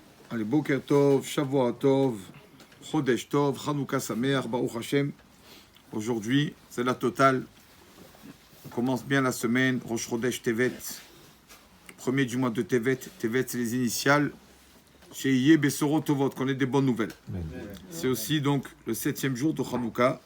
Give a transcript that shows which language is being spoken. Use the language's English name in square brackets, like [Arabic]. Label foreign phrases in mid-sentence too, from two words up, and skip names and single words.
[French] Allez, [Hebrew] בוקר טוב, שבוע טוב, חודש טוב, חנוכה שמח, ברוך השם. [French] Aujourd'hui, c'est la totale. On commence bien la semaine. [Hebrew] ראש חודש טבת, [French] premier du mois de Tevet. Tevet, c'est les initiales. Chez [Hebrew] יהיו בשורות טובות, [French] qu'on ait des bonnes nouvelles. C'est aussi donc le 7e jour de Chanukah.